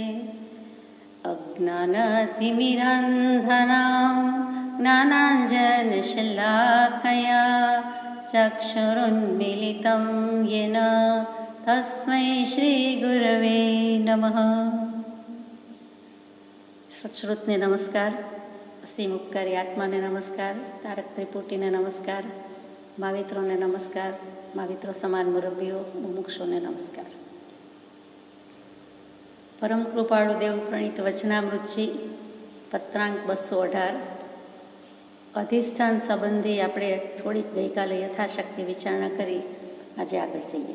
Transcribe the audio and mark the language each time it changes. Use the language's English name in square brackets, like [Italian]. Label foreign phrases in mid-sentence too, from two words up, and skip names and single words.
[Sanskrit] अज्ञानतिमिरान्धनां ज्ञानाञ्जनशलाकया चक्षुरुन्मीलितं येन तस्मै श्रीगुरवे नमः। [Gujarati] સત્શ્રુતને નમસ્કાર, અસીમ ઉપકારી આત્માને નમસ્કાર, તારક ત્રિપુટીને નમસ્કાર, માવિત્રોને નમસ્કાર, માવિત્રો સમાન મુરબ્બીઓ મુમુક્ષોને નમસ્કાર। પરમ કૃપાળુ દેવ પ્રણીત વચનામૃતજી પત્રાંક 218 અધિષ્ઠાન સંબંધી આપણે થોડીક ગઈકાલે યથાશક્તિ વિચારણા કરી આજે આગળ જઈએ।